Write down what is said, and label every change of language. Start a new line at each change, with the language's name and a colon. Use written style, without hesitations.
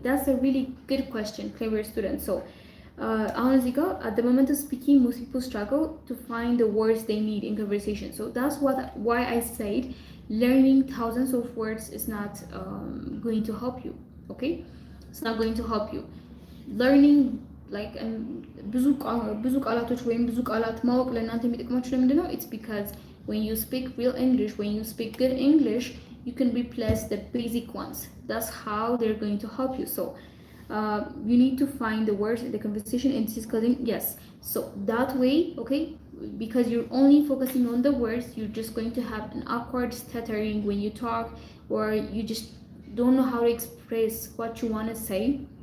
English: That's a really good question, clever student. So at the moment of speaking, most people struggle to find the words they need in conversation. So that's why I said learning thousands of words is not going to help you. Okay, it's not going to help you.
Amharic: Learning like ብዙ ቃላቶች ወይም ብዙ ቃላት ማወቅ ለእናንተ የሚጠቅማችሁ ለምንድን ነው?
English: It's because when you speak real English, when you speak good English, you can replace the basic ones. That's how they're going to help you. So you need to find the words in the conversation and discussing. Yes, so that way, okay, because you're only focusing on the words, you're just going to have an awkward stuttering when you talk, or you just don't know how to express what you want to say.